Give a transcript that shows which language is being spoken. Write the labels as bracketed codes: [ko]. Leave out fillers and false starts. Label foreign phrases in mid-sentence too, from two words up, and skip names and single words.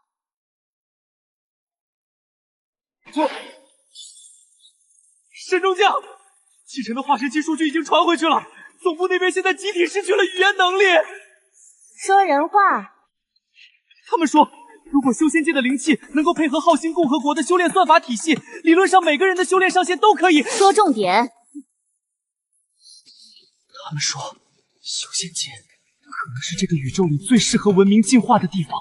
[zh] 神中将，启辰的化神器数据已经傳回去了，總部那邊現在集體失去了語言能力。說人話。他們說，如果修仙界的靈氣能夠配合浩星共和國的修煉算法體系，理論上每個人的修煉上限都可以。說重點。他們說，修仙界可能是這個宇宙裡最適合文明進化的地方。